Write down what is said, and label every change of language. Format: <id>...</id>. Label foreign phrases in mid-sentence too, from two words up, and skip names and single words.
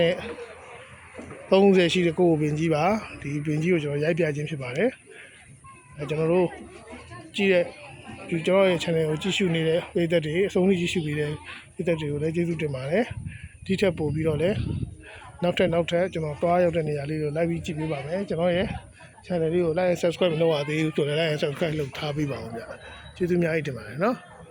<my>130ရှိတဲ့ကုကုပင်ကြီးပါဒီပင်ကြီးကိုကျွန်တော်ရိုက်ပြခြင်းဖြစ်ပါတယ်ကျွန်တော်တို့ကြည့်တဲ့ဒီကျွန်တော်ရဲ့ channel ကိုကြည့်ရှုနေတဲ့ပရိသတ်တွေအဆုံးထိကြည့်ရှုပေးတဲ့ပရိသတ်တွေကိုလည်းကျေးဇူးတင်ပါတယ်ဒီထက်ပိုပြီးတော့လည်းနောက်ထပ်ကျွန်တော်သွားရောက်တဲ့နေရာလေးကိုလိုက်ပြီးကြည့်ပေးပါမယ်ကျွန်တော်ရဲ့ channel လေးကို</my> <en>like and subscribe</en> <my>မလုပ်ရသေးဘူးဆိုတော့</my> <en>like and subscribe</en> <my>လုပ်ထားပေးပါဦးဗျကျေးဇူးအများကြီးတင်ပါတယ်နော်</my>